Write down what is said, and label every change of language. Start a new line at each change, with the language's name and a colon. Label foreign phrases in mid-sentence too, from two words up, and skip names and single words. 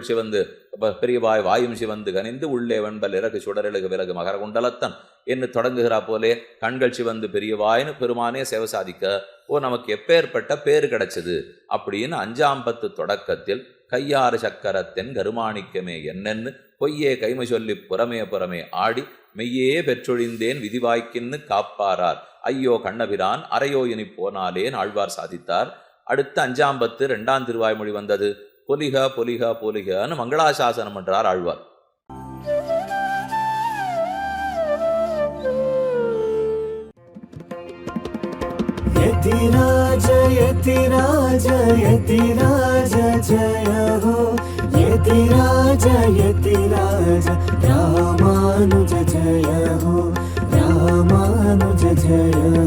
Tamil: சிவந்து பெரியவாய் வாயும் சிவந்து கனிந்து உள்ளே வெண்பல் இறகு சுடரெழுகு விலகு மகர குண்டலத்தன் என்று தொடங்குகிறா போலே கண்கள் சிவந்து பெரியவாயின்னு பெருமானே சேவை சாதிக்க நமக்கு எப்பேற்பட்ட பேரு கிடைச்சது அப்படின்னு 5ஆம் பத்து தொடக்கத்தில் கையாறு சக்கரத்தின் கருமாணிக்கமே என்னென்னு பொய்யே கைமை சொல்லி புறமே புறமே ஆடி மெய்யே பெற்றொழிந்தேன் விதிவாய்க்கின்னு காப்பாரார் ஐயோ கண்ணபிரான் அறையோ இனி போனாலேன் ஆழ்வார் சாதித்தார். அடுத்து 5ஆம் பத்து 2ஆம் திருவாய்மொழி வந்தது. பொலிக பொலிக பொலிகன்னு மங்களாசாசனம் என்றார் ஆழ்வார்.
Sanskrit: यतिराज यतिराज यतिराज जय हो यतिराज यतिराज रामानुज जय हो रामानुज जय